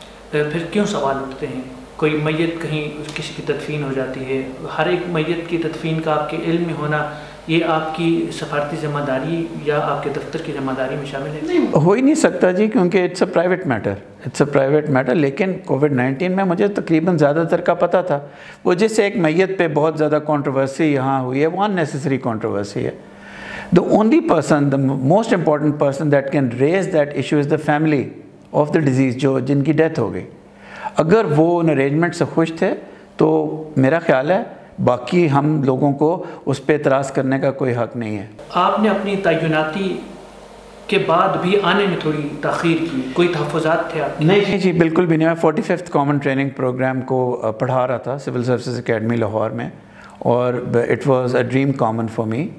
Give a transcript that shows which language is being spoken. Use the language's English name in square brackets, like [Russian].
[Urdu] پھر کیوں سوال اٹھتے ہیں؟ کوئی میت کہیں کسی کی تدفین ہو جاتی ہے, ہر ایک میت کی تدفین کا آپ کے علم میں ہونا یہ آپ کی سفارتی ذمہ داری یا آپ کے دفتر کی ذمہ داری میں شامل ہے؟ نہیں, ہو ہی نہیں سکتا جی, کیونکہ [English] It's a private metre. [Urdu] لیکن کووڈ-19 میں مجھے تقریباً زیادہ تر کا پتہ تھا. وہ جس ایک میت پہ بہت زیادہ کنٹروورسی یہاں ہوئی ہے, وہ [English] unnecessary controversy [Urdu] ہے. [English] the only person, the most important person that can raise that issue is the family of the disease, [Urdu] جن کی ڈیتھ ہو گئی. اگر وہ ان ارینجمنٹ سے خوش تھے تو میرا خیال ہے باقی ہم لوگوں کو اس پہ اعتراض کرنے کا کوئی حق نہیں ہے. آپ نے اپنی تعیناتی کے بعد بھی آنے میں تھوڑی تاخیر کی, کوئی تحفظات تھے آپ؟ نہیں جی, بالکل بھی نہیں. میں 45th کامن ٹریننگ پروگرام کو پڑھا رہا تھا سول سروسز اکیڈمی لاہور میں, اور [English] It was a dream common for me.